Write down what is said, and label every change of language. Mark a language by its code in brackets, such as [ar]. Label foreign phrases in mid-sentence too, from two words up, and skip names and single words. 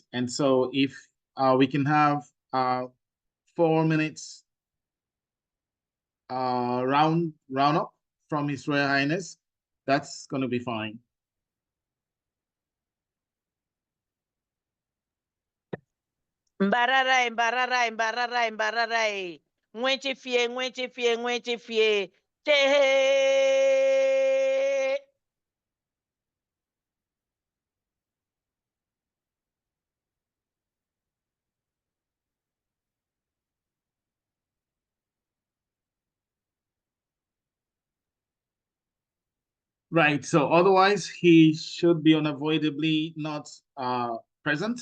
[en] And so if we can have 4 minutes round up from His Royal Highness, that's going to be fine. Mbararai, mbararai, mbararai, mbararai. Ngwenche fie, ngwenche fie, ngwenche fie. Tehe. Right. So otherwise, he should be unavoidably not present.